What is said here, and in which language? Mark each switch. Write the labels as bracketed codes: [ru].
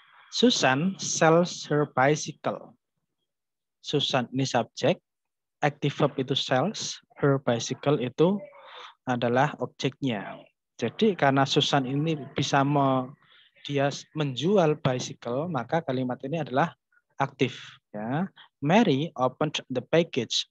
[en] Susan sells her bicycle. [id] Susan ini subjek, active verb itu sells, her bicycle itu adalah objeknya. Jadi karena Susan ini bisa dia menjual bicycle, maka kalimat ini adalah aktif. Ya. [en] Mary opened the package.